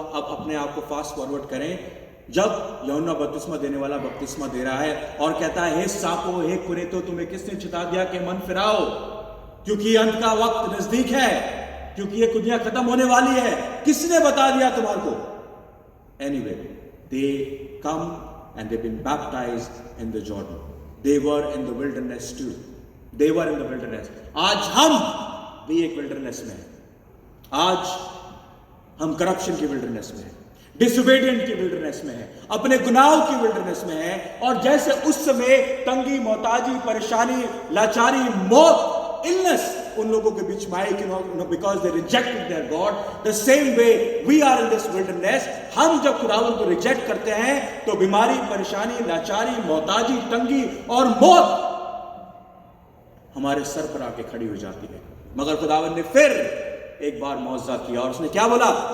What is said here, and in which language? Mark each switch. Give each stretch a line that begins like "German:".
Hindi: अब अपने आप को फास्ट फॉरवर्ड करें, जब यूहन्ना बपतिस्मा देने वाला बपतिस्मा दे रहा है और कहता है, हे सांपों, हे कुरेतो, तुम्हें किसने चिता दिया कि मन फिराओ, क्योंकि अंत का वक्त नजदीक है, क्योंकि ये दुनिया खत्म होने वाली है। किसने बता दिया तुम्हारे को?
English: Anyway, they come and they've been baptized in the Jordan. They were in the wilderness too. They were in the wilderness.
Hindi: आज हम भी एक wilderness में हैं. आज हम करप्शन की wilderness में हैं, डिसोबीडिएंट की wilderness में हैं, अपने गुनाहों की wilderness में हैं. और जैसे उस समय तंगी, मोहताजी, परेशानी, लाचारी, मौत, illness उन लोगों के बीच में आई, because they rejected their God.
English: The same way we are in this wilderness.
Hindi: हम जब खुदावंद को रिजेक्ट करते हैं तो बीमारी, परेशानी, लाचारी, मोहताजी, तंगी और मौत हमारे सर पर आके खड़ी हो जाती है. मगर खुदावंद ने फिर एक बार मौजज़ा किया और उसने क्या बोला?